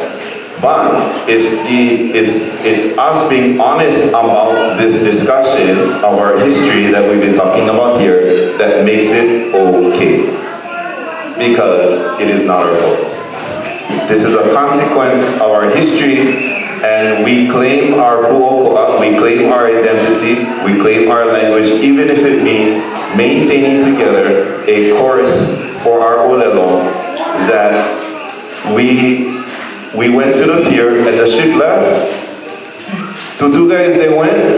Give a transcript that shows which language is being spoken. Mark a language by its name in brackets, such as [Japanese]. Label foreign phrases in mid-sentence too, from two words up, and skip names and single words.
[English] But it's us being honest about this discussion of our history that we've been talking about here that makes it okay. Because it is not our fault. This is a consequence of our history, and we claim our ʻokoʻa, we claim our identity, we claim our language, even if it means maintaining together a course for our olelo that we went to the pier and the ship left. Two guys, they went.